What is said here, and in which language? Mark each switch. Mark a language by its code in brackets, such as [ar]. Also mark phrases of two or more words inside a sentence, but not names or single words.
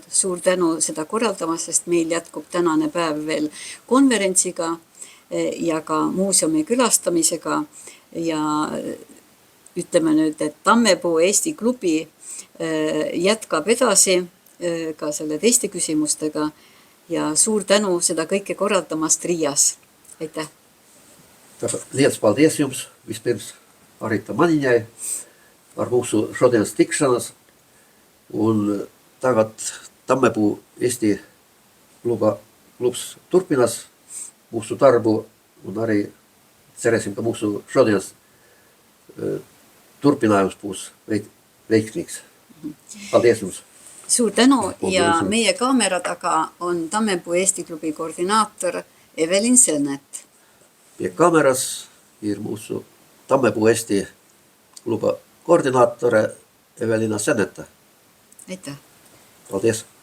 [et] Suur tänu seda korraldamast, sest meil jätkub tänane päev veel konverentsiga ja ka muuseumi külastamisega ja ütleme nüüd, et Tammepuu Eesti klubi jätkab edasi ka selle teiste küsimustega ja suur tänu seda kõike korraldamast Riias. Aitäh! [lv] Liels paldies jums vispirms Harita Maniņai par mūsu šodienas tikšanas un tagad Tammepuu Eesti klubs turpinās mūsu darbu un arī cerēsim, ka mūsu šodienas turpinājums būs veiksmīgs. Paldies jums! [et] Suur tänu ja meie kaamera taga on Tammepuu Eesti klubi koordinaator Evelin Sennet. [lv] Pie kameras ir mūsu Tammepuu Eesti kluba koordinaatore Evelina Senneta. [et] Aitäh! [lv] Paldies!